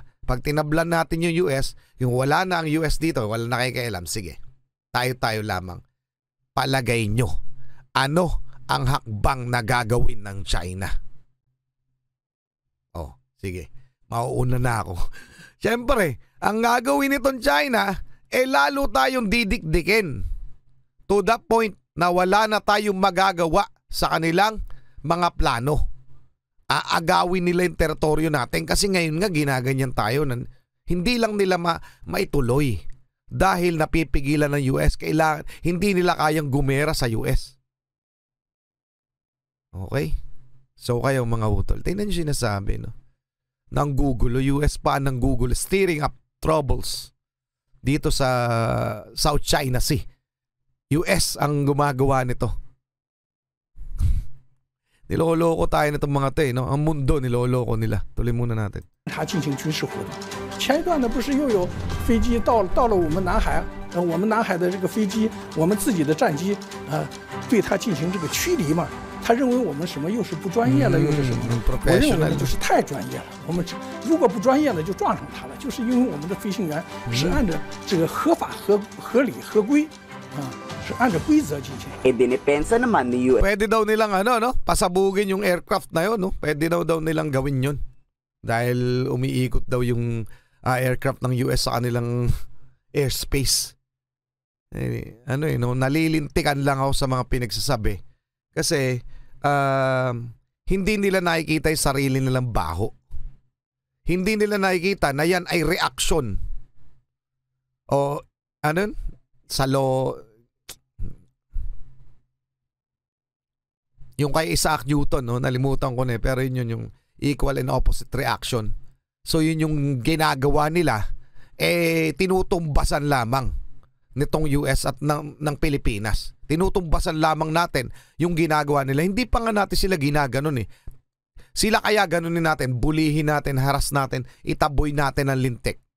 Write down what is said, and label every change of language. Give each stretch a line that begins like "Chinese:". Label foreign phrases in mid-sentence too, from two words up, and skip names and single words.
Filipino: Pag tinablan natin yung US, yung wala na ang US dito, wala na kayo sige, tayo lamang. Palagay nyo, ano ang hakbang na gagawin ng China? Oh, sige, mauuna na ako. Siyempre, ang gagawin nitong China, lalo tayong didikdikin.
English: To the point
Filipino: na wala na tayong magagawa sa kanilang mga plano. Aagawin nila yung teritoryo natin kasi ngayon nga ginaganyan tayo. Hindi lang nila maituloy dahil napipigilan ng US. Hindi nila kayang gumera sa US. Okay? So kayo mga utol, tingnan nyo sinasabi, no? Ng Google, US pa ng Google
English: stirring up troubles
Filipino: dito sa South China Sea. US ang gumagawa nito. Niloloko tayo nitong mga to, no? Ang mundo niloloko nila. Tuloy muna natin.
Chinese: 它进行军事活动。前一段呢，不是又有飞机到了我们南海，我们南海的这个飞机，我们自己的战机，对它进行这个驱离嘛？他认为我们什么又是不专业了，又是什么？我认为呢，就是太专业了。我们如果不专业了，就撞上它了，就是因为我们的飞行员是按照这个合法、合理、合规，是按照规则进行。
Filipino: Dinipensa naman ni US. Pwede daw nilang pasabugin yung aircraft na yun, no? Pwede daw nilang gawin yun. Dahil umiikot daw yung aircraft ng US sa kanilang airspace. Nalilintikan lang ako sa mga pinagsasabi. Kasi hindi nila nakikita yung sarili nilang baho. Hindi nila nakikita na yan ay reaction. O yung kay Isaac Newton, no? Nalimutan ko na pero yun yung
English: equal and opposite reaction.
Filipino: So yun yung ginagawa nila, tinutumbasan lamang nitong US at ng Pilipinas. Tinutumbasan lamang natin yung ginagawa nila. Hindi pa nga natin sila ginaganon eh. Sila kaya ganunin natin, bulihin natin, haras natin, itaboy natin ang lintik.